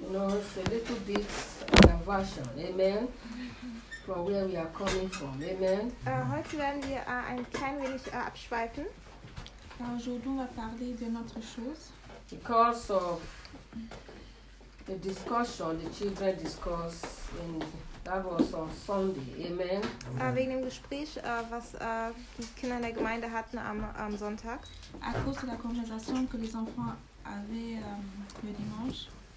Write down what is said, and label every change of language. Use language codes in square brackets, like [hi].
[en] know, it's a little bit diversion, amen, from where we are coming from, amen. [de] Heute werden wir ein klein wenig abschweifen. [fr] Aujourd'hui, on va parler de notre chose. [en] Because of the discussion, the children discuss in that was on Sunday, amen. [de] Wegen dem Gespräch, was die Kinder in der Gemeinde hatten am Sonntag. [fr] À cause de la conversation que les enfants avaient le dimanche.